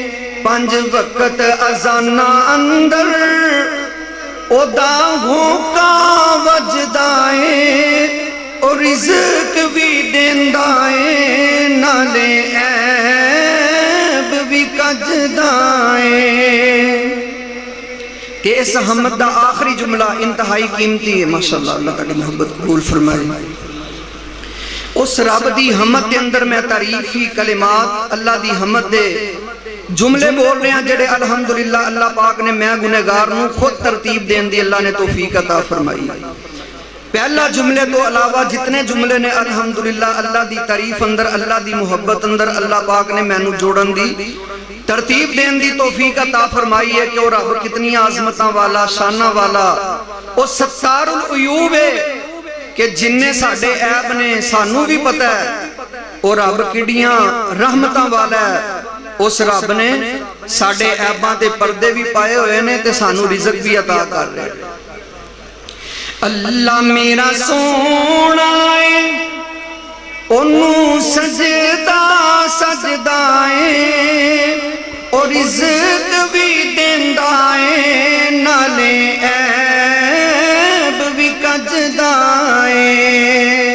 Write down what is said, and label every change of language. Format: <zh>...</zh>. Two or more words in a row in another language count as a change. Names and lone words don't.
<pa>5 ਵਕਤ ਅਜ਼ਾਨਾਂ ਅੰਦਰ ਉਹਦਾ ਹੋਕਾ ਵੱਜਦਾ ਏ। ਉਹ ਰਿਜ਼ਕ ਵੀ ਦੇਂਦਾ ਏ, ਨਾਲੇ ਐਬ ਵੀ ਕੱਜਦਾ ਏ। کہ اس حمد دا آخری جملہ انتہائی قیمتی ہے</pa> <ar>ماشاءاللہ،</ar> <pa>اللہ تعالی محبت قبول فرمائے۔ اس رب دی حمد دے اندر میں تعریفی کلمات اللہ دی حمد دے جملے بول رہے ہیں جڑے</pa> <ar>الحمدللہ</ar> <pa>اللہ پاک نے میں گنہگار نوں خود ترتیب دین دی اللہ نے توفیق عطا فرمائی۔ پہلا جملے تو علاوہ جتنے جملے نے</pa> <ar>الحمدللہ</ar> <pa>اللہ دی تعریف اندر، اللہ دی محبت اندر اللہ پاک نے میں نوں جوڑن دی ترتیب دین دی توفیق عطا فرمائی ہے کہ وہ رب کتنی عظمتاں والا، شانہ والا، وہ</pa> <ar>ستار العیوب</ar> <pa>ہے کہ جننے ساڑھے عیب نے سانوں بھی پتہ ہے، وہ رب کڑیاں رحمتاں والا ہے۔ اس رب نے ساڑھے عیباں تے پردے بھی پائے ہوئے نے تے سانوں رزق بھی عطا کر رہے۔ اللہ میرا سونا ہے، انہوں سجدہ سجدہ ہے، اور رزق بھی دیندہ ہے، نالے عیب بھی کجدہ ہے۔</pa>